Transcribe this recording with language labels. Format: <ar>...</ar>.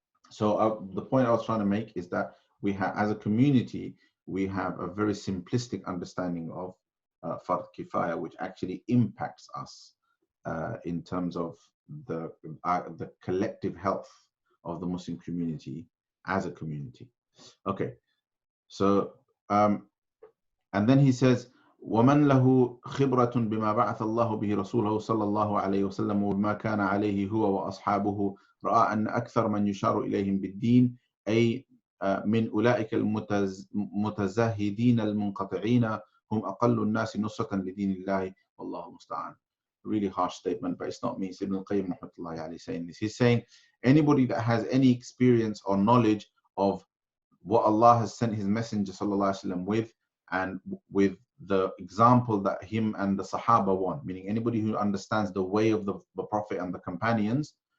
<en>So the point I was trying to make is that we have, as a community, we have a very simplistic understanding of fard kifaya, which actually impacts us in terms of the collective health of the Muslim community as a community. Okay, so and then he says,</en> <ar>ومن له خبرة بما بعث الله به رسوله صلى الله عليه وسلم وبما كان عليه هو وأصحابه رأى أن أكثر من يشار إليهم بالدين أي من أولئك المتزاهدين المنقطعين هم أقل الناس نصرة لدين الله والله المستعان.</ar> <en>Really harsh statement, but it's not me. It's Ibn al-Qayyim rahmatullahi alayhi saying this. He's saying anybody that has any experience or knowledge of what Allah has sent His Messenger sallallahu alaihi wasallam with, and with the example that him and the Sahaba want, meaning anybody who understands the way of the Prophet and the companions,</en>